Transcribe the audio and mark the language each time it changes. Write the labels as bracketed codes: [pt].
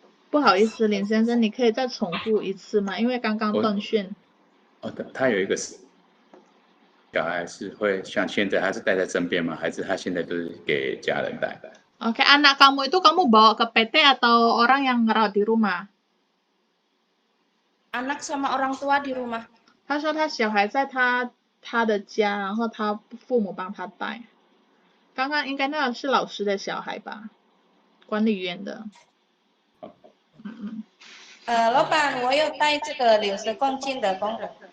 [zh] 不好意思，林先生，你可以再重复一次吗？因为刚刚断讯。他有一个小孩是会像现在，他是带在身边吗？还是他现在都是给家人带 [id] ？Oke, anak kamu itu kamu bawa ke PT atau orang yang ngerawat di rumah? Anak sama orang tua di rumah. [zh] 他说他小孩在他的家，然后他父母帮他带。刚刚应该那个是老师的小孩吧？管理员的。老板，我有带这个60公斤的工人。